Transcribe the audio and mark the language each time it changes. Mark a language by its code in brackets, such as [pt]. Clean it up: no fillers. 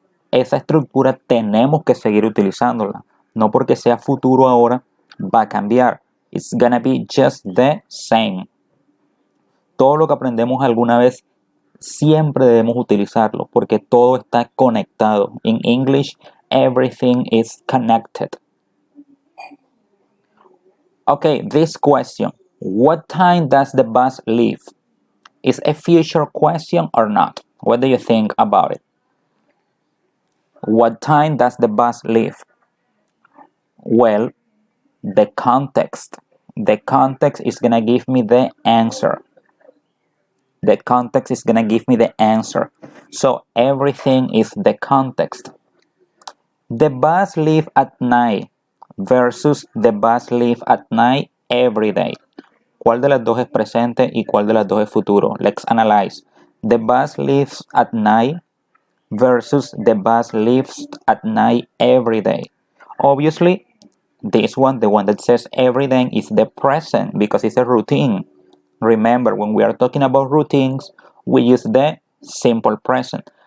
[es] Esa estructura tenemos que seguir utilizándola. No porque sea futuro ahora, va a cambiar. [en] It's gonna be just the same. [es] Todo lo que aprendemos alguna vez siempre debemos utilizarlo porque todo está conectado. [en] In English, everything is connected. Okay, this question. What time does the bus leave? is a future question or not? What do you think about it? What time does the bus leave? Well, the context. The context is gonna give me the answer. The context is gonna give me the answer. So everything is the context. The bus leave at night versus the bus leave at night every day. [es] ¿Cuál de las dos es presente y cuál de las dos es futuro? [en] Let's analyze. The bus leaves at night versus the bus leaves at night every day. Obviously, this one, the one that says every day, is the present because it's a routine. Remember, when we are talking about routines, we use the simple present.